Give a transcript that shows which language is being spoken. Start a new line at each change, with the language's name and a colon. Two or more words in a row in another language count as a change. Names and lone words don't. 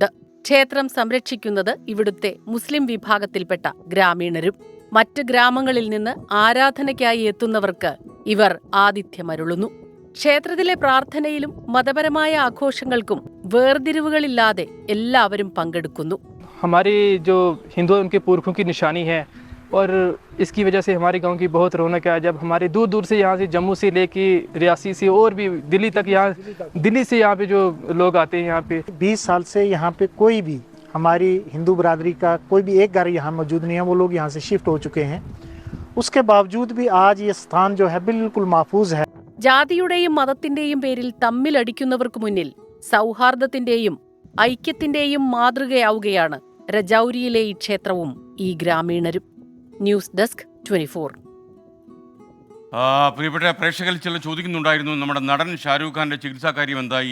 Malayalam: ക്ഷേത്രം സംരക്ഷിക്കുന്നത് ഇവിടുത്തെ മുസ്ലിം വിഭാഗത്തിൽപ്പെട്ട ഗ്രാമീണരും. മറ്റ് ഗ്രാമങ്ങളിൽ നിന്ന് ആരാധനയ്ക്കായി എത്തുന്നവർക്ക് ഇവർ ആതിഥ്യമരുളുന്നു. ക്ഷേത്രത്തിലെ പ്രാർത്ഥനയിലും മതപരമായ ആഘോഷങ്ങൾക്കും വേർതിരിവുകളില്ലാതെ എല്ലാവരും പങ്കെടുക്കുന്നു.
Hindi: हमारी जो हिंदू उनके पुरखों की निशानी है और इसकी वजह से हमारे गांव की बहुत रौनक है. जब हमारे दूर दूर से यहाँ से जम्मू से लेके रियासी से और भी दिल्ली तक, यहाँ दिल्ली से यहाँ पे जो लोग आते हैं यहाँ पे 20 साल से यहाँ पे कोई भी हमारी हिंदू बरादरी का कोई भी एक घर यहाँ मौजूद नहीं है. वो लोग यहाँ से शिफ्ट हो चुके हैं. उसके बावजूद भी आज ये स्थान जो है बिल्कुल महफूज है.
Malayalam: ജാതിയുടെയും മതത്തിന്റെയും പേരിൽ തമ്മിലടിക്കുന്നവർക്ക് മുന്നിൽ സൗഹാർദ്ദത്തിന്റെയും ഐക്യത്തിന്റെയും മാതൃകയാവുകയാണ് രജൌരിയിലെ ഈ ക്ഷേത്രവും ഈ ഗ്രാമീണരും. ന്യൂസ് ഡെസ്ക് 24. പ്രിയപ്പെട്ട പ്രേക്ഷകരിൽ ചില ചോദിക്കുന്നുണ്ടായിരുന്നു, നമ്മുടെ നടൻ ഷാരൂഖ് ഖാന്റെ ചികിത്സാ കാര്യം എന്തായി?